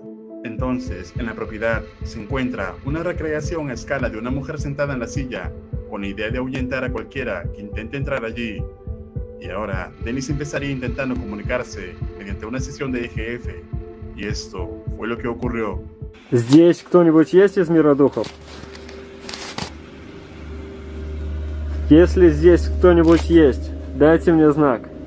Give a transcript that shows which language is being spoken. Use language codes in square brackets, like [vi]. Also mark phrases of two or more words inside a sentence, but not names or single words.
[es] Entonces, en la propiedad se encuentra una recreación a escala de una mujer sentada en la silla, con la idea de ahuyentar a cualquiera que intente entrar allí. Y ahora, Dennis empezaría intentando comunicarse mediante una sesión de EGF, y esto fue lo que ocurrió. [ru] Здесь кто-нибудь есть из мира духов? Если здесь кто-нибудь есть, дайте мне знак.